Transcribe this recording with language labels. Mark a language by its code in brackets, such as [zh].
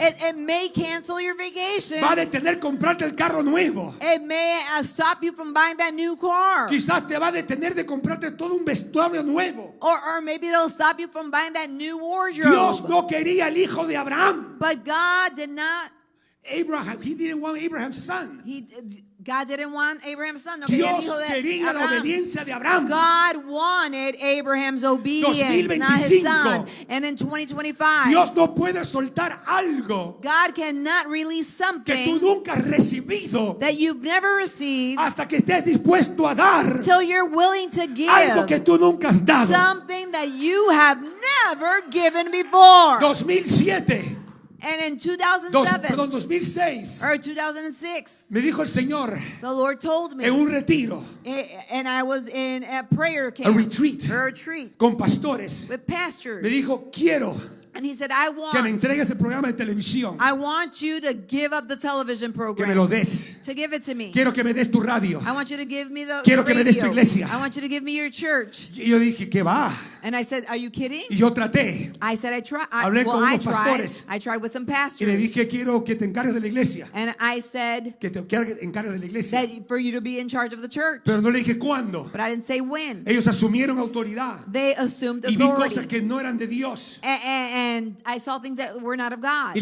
[en] It may cancel your vacation. [es] Va a detener comprarte el carro nuevo. [en] It may stop you from buying that new car. [es] Quizás te va a detener de comprarte todo un vestuario nuevo. [en] Or maybe it'll stop you from buying that new wardrobe. [es] Dios no quería el hijo de Abraham. [en] But God did not. Abraham, he didn't want Abraham's son. God didn't want Abraham's son. [es] No quería el Dios hijo de quería la Abraham. obediencia de Abraham. [en] God wanted Abraham's obedience, not his son. And in 2025, [es] Dios no puede soltar algo [en] God cannot release [es] que tú [en] something [es] nunca has recibido [en] that you've never received [es] hasta que estés dispuesto a dar [en] till you're willing to [es] algo que [en] give [es] tú nunca has dado. [en] something that you have never given before. [es] 2007, [en] And in 2007 [es] 2006, [en] or 2006, [es] me dijo el Señor [en] the Lord told me, [es] en un retiro, [en] and I was in a prayer [es] a [en] camp, retreat, a retreat [es] con pastores. [en] with pastors. [es] Me dijo, quiero [en] And he said, I [es] que me [en] want [es] entregues el programa de televisión, [en] you to give up the television [es] que me [en] program, [es] lo des. [en] to give it to me. [es] Quiero que me des tu radio. [en] I want you to give me the [es] Quiero que me des tu [en] radio. [es] iglesia. [en] I want you to give me your church. [es] Y yo dije, ¿qué va? [en] And I said, are you kidding? [es] Y yo traté. [en] I said, I tried. [es] Hablé con unos pastores. [en] I tried with some [es] Y le [en] pastors. [es] dije, quiero que te encargues de la iglesia. [en] And I said [es] Que te encargues de la iglesia. [en] that for you to be in charge of the church. [es] Pero no le dije cuándo. [en] But I didn't say when. [es] Ellos asumieron autoridad. [en] They assumed [es] Y vi [en] authority. [es] cosas que no eran de Dios. [en] And I saw things that were not of God.